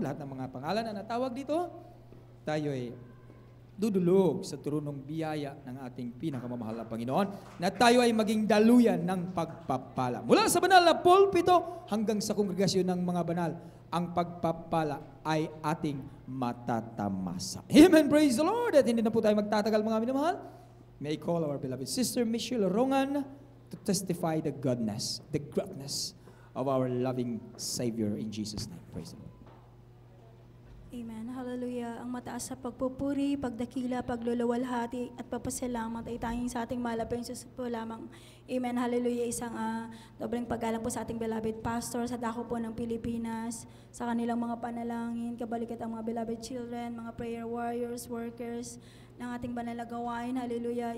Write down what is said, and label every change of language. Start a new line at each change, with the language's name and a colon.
Filipino: Lahat ng mga pangalan na natawag dito, tayo ay dudulog sa turunong biyaya ng ating pinakamamahal na Panginoon na tayo ay maging daluyan ng pagpapala. Mula sa banal na pulpito hanggang sa kongregasyon ng mga banal, ang pagpapala ay ating matatamasa. Amen.
English: Praise the Lord.
Filipino: At hindi na po tayo magtatagal, mga minamahal.
English: May I call our beloved Sister Michelle Rongan to testify the goodness, the greatness of our loving Savior in Jesus' name. Praise the Lord. Amen. Hallelujah.
Filipino: Ang mataas sa pagpupuri, pagdakila, pagluluwalhati at papasalamat ay tanging sa ating malapit Diyos po lamang. Amen. Hallelujah. Isang dobreng paggalang po sa ating beloved pastor sa dako po ng Pilipinas, sa kanilang mga panalangin, kabalikat ang mga
English: beloved children,
Filipino: mga
English: prayer warriors,
Filipino: workers ng ating banal na gawain. Hallelujah.